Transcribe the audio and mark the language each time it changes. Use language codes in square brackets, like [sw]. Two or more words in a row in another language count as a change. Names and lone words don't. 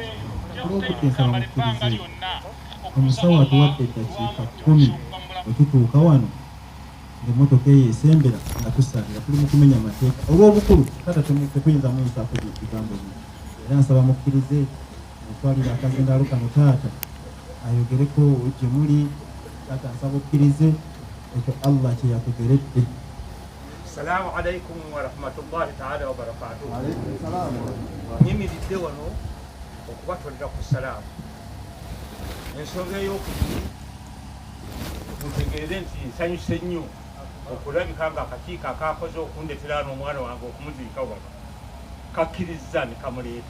[lg] Olw'obudde nsaba mukkirize omusawo atuwadde eddakiika 10 wetutuuka wano ng'emmotoka eyo esembera nga tusalira tuli mu kumenya amateeka olw'obukulu taata tetuyinza muyisaako ebigambo bino. Era nsaba mukkirize mutwalire akazindaalo kano taata ayogereko gye muli. Taata nsaba okkirize ekyo Allah kye yakugeredde. [ar] السلام عليكم ورحمة الله تعالى وبركاته. [lg] Nyimiridde wano okubatwalira ku salaamu. Ensonga ey'okubiri mutegeere nti nsanyuse nnyo okulabika nga akakiiko akakoze okundetera n'omwana wange okumuziika wano kakkirizza ne kamuleeta.